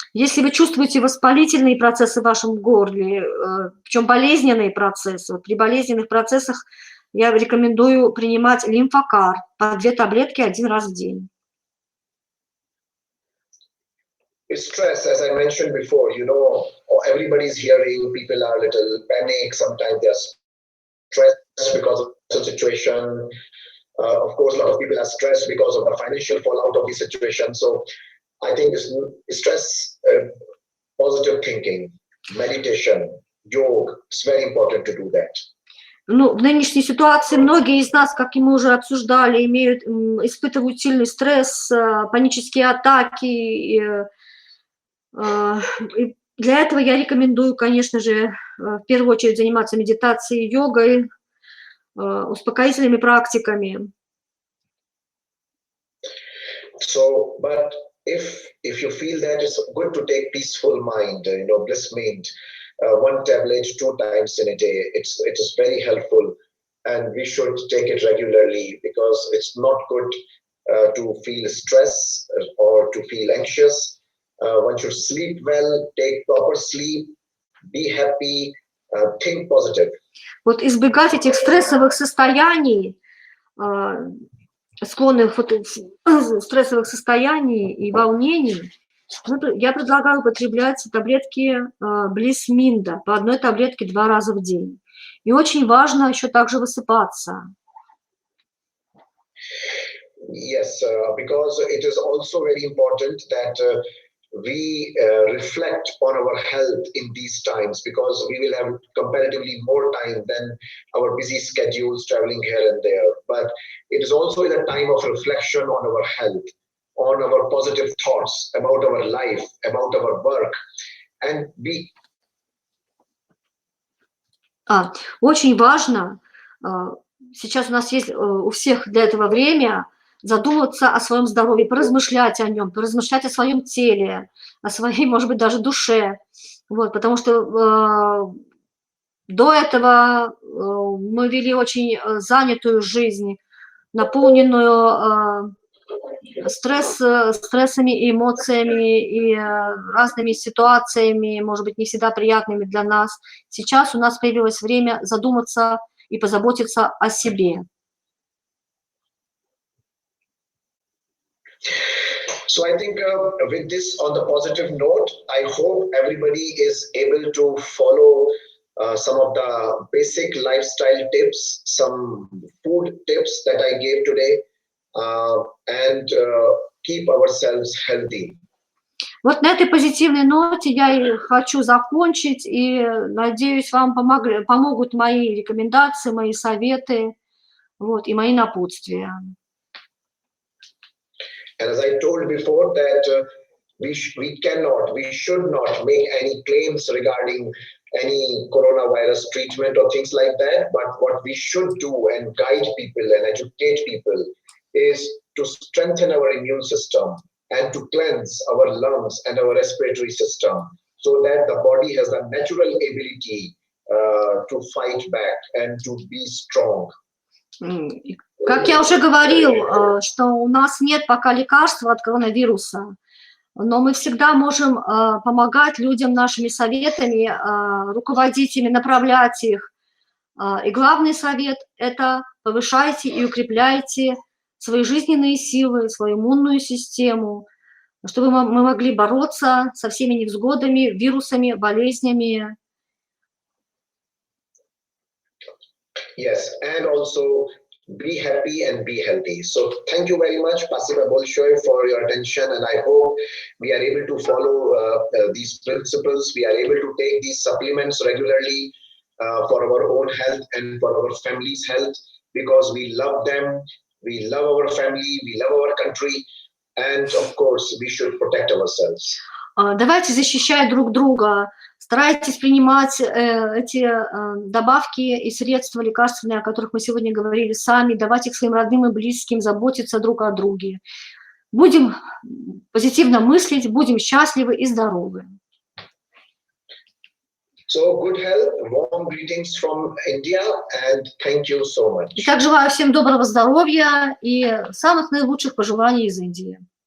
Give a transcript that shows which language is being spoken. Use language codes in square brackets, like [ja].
[ru] Если вы чувствуете воспалительные процессы в вашем горле, причем болезненные процессы, вот при болезненных процессах я рекомендую принимать Lymphocar по 2 таблетки 1 раз в день. [en] Stress, as I mentioned before, everybody's hearing, people are a little panic, sometimes they're stressed because of the situation. Of course, a lot of people are stressed because of the financial fallout of the situation. So I think stress, positive thinking, meditation, yoga, it's very important to do that. [ru] Ну, в нынешней ситуации многие из нас, как и мы уже обсуждали, испытывают сильный стресс, панические атаки. И для этого я рекомендую, конечно же, в первую очередь заниматься медитацией, йогой, успокоительными практиками. [en] So, but if you feel that it's good to take peaceful mind, bliss mind, 1 tablet 2 times in a day, it is very helpful, and we should take it regularly, because it's not good to feel stress or to feel anxious. One should sleep well, take proper sleep, be happy, think positive. [ru] Вот избегать этих стрессовых состояний, склонных стрессовых состояний и волнений, я предлагаю употреблять таблетки Блисминда по 1 таблетке 2 раза в день. И очень важно еще также высыпаться. [en] Yes, because it is also very important that we reflect on our health in these times, because we will have comparatively more time than our busy schedules traveling here and there. But it is also a time of reflection on our health, on our positive thoughts about our life, about our work, and be. [ru] Очень важно, сейчас у нас есть у всех для этого время, задуматься о своем здоровье, поразмышлять о нем, поразмышлять о своем теле, о своей, может быть, даже душе. Вот, потому что до этого мы вели очень занятую жизнь, наполненную стрессами, эмоциями и разными ситуациями, может быть, не всегда приятными для нас. Сейчас у нас появилось время задуматься и позаботиться о себе. [en] So I think with this on the positive note, I hope everybody is able to follow some of the basic lifestyle tips, some food tips that I gave today, and keep ourselves healthy. [ru] Вот на этой позитивной ноте я и хочу закончить, и надеюсь, вам помогут мои рекомендации, мои советы, вот, и мои напутствия. [en] And as I told before that we should not make any claims regarding any coronavirus treatment or things like that, but what we should do and guide people and educate people is to strengthen our immune system and to cleanse our lungs and our respiratory system so that the body has the natural ability to fight back and to be strong. [ru] Как я уже говорил, что у нас нет пока лекарства от коронавируса, но мы всегда можем помогать людям нашими советами, руководить ими, направлять их. И главный совет – это повышайте и укрепляйте свои жизненные силы, свою иммунную систему, чтобы мы могли бороться со всеми невзгодами, вирусами, болезнями. [en] Yes, and also be happy and be healthy. So thank you very much, [ru] Pasiba Bolshoy, [en] for your attention, and I hope we are able to follow these principles. We are able to take these supplements regularly for our own health and for our family's health, because we love them, we love our family, we love our country, and of course we should protect ourselves. [ru] Давайте защищать друг друга. Старайтесь принимать эти добавки и средства лекарственные, о которых мы сегодня говорили, сами, давать их своим родным и близким, заботиться друг о друге. Будем позитивно мыслить, будем счастливы и здоровы. [en] So good health, warm greetings from India, and thank you so much. [ru] Итак, желаю всем доброго здоровья и самых наилучших пожеланий из Индии.